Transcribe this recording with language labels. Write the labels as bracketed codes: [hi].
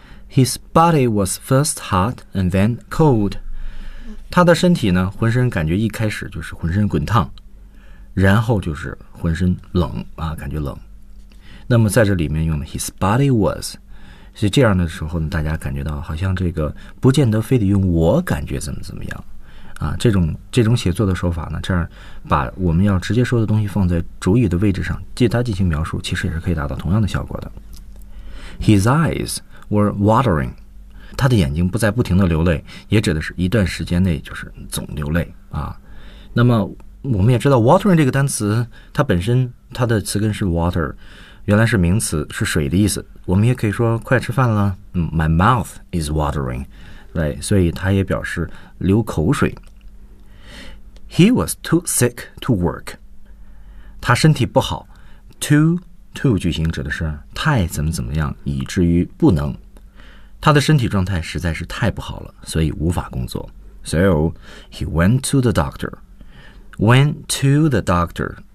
[en] His body was first hot and then cold. [zh] 他的身体呢，浑身感觉一开始就是浑身滚烫，然后就是浑身冷啊，感觉冷。那么在这里面用的 [en] his body was, [zh] 所以这样的时候呢，大家感觉到好像这个不见得非得用我感觉怎么怎么样啊。这种写作的手法呢，这样把我们要直接说的东西放在主语的位置上，借它进行描述，其实也是可以达到同样的效果的。 [en] His eyes. Were watering, [zh] 他的眼睛不再不停地流泪，也指的是一段时间内就是总流泪啊。那么我们也知道 watering 这个单词，它本身它的词根是 water, 原来是名词，是水的意思。我们也可以说快吃饭了， [en] my mouth is watering, [zh] 对，所以它也表示流口水。 [en] He was too sick to work, [zh] 他身体不好 too 句型指的是太怎么怎么样，以至于不能。他的身体状态实在是太不好了，所以无法工作。 [en] So, he went to the doctor. Went to the doctor.